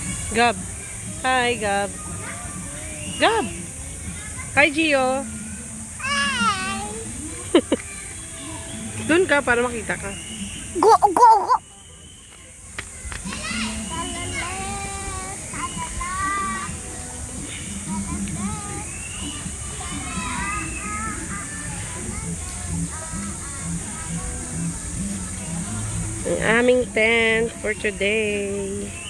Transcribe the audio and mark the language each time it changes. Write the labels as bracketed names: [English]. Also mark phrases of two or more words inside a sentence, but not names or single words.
[Filipino] Gab. Hi, Gab. Gab. Hi, Gio. Doon ka para makita ka. [English] Go, go, go. [Filipino] Ang aming tent [English] for today.